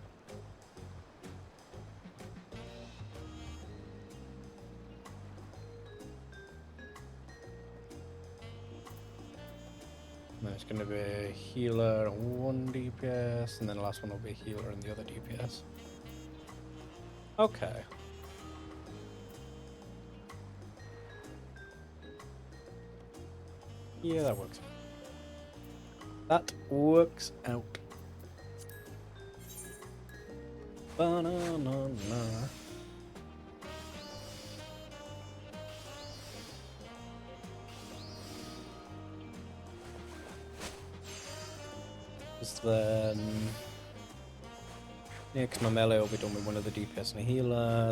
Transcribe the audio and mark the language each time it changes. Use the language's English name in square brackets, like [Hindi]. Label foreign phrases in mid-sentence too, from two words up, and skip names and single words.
[English] And then it's going to be a healer and 1 DPS, and then the last one will be a healer and the other DPS. Okay. Yeah, that works. That works out. Ba-na-na-na. Then, yeah, because my melee will be done with one of the DPS and a healer.